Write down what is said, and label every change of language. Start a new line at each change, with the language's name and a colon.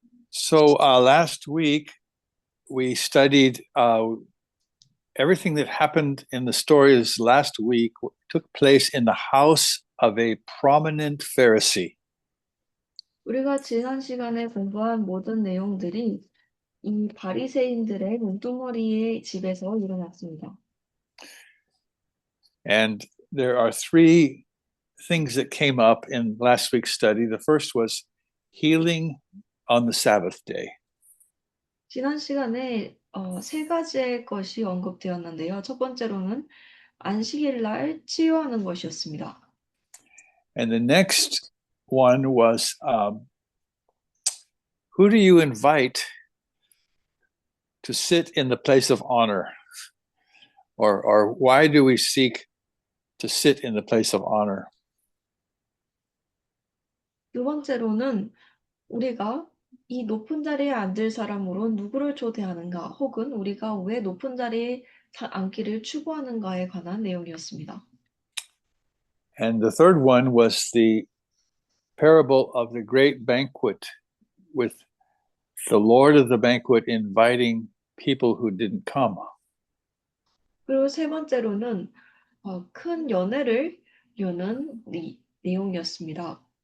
English: So last week we studied everything that happened in the stories last week took place in the house of a prominent Pharisee.
Korean: 우리가 지난 시간에 공부한 모든 내용들이 이 바리새인들의 눈두머리의 집에서 일어났습니다.
English: And there are three things that came up in last week's study. The first was healing on the Sabbath day.
Korean: 지난 시간에 세 가지의 것이 언급되었는데요. 첫 번째로는 안식일 날 치유하는 것이었습니다.
English: And the next one was who do you invite to sit in the place of honor? Or why do we seek to sit in the place of honor?
Korean: 두 번째로는 우리가 이 높은 자리에 앉을 사람으로 누구를 초대하는가, 혹은 우리가 왜 높은 자리에 앉기를 추구하는가에 관한 내용이었습니다.
English: And the third one was the parable of the great banquet, with the Lord of the banquet inviting people who didn't come.
Korean: 그리고 세 번째로는 큰 연회를 여는 내용이었습니다.